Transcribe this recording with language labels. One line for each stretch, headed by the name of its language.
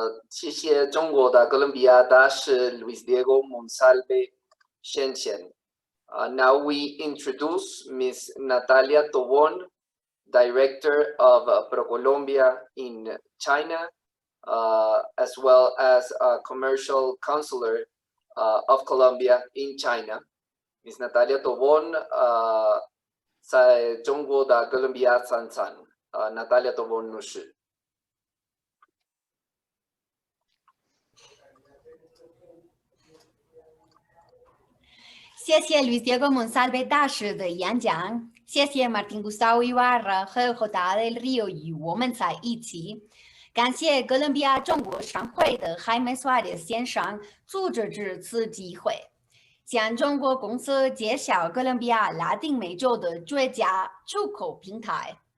Chinese: 谢谢中国的哥伦比亚大使 Luis Diego Monsalve 先前。
English: Now we introduce Ms. Natalia Tobon, Director of ProColombia in China, as well as Commercial Counselor of Colombia in China. Ms.
Chinese: Natalia Tobon 在中国的哥伦比亚参参，Natalia Tobon 女士。谢谢 Luis Diego Monsalve 大使的演讲，谢谢 Martín Gustavo Ibarra 和 Jota del Rio 与我们在一起，感谢哥伦比亚中国商会的 Jaime Suárez 先生组织这次机会，向中国公司介绍哥伦比亚拉丁美洲的最佳出口平台。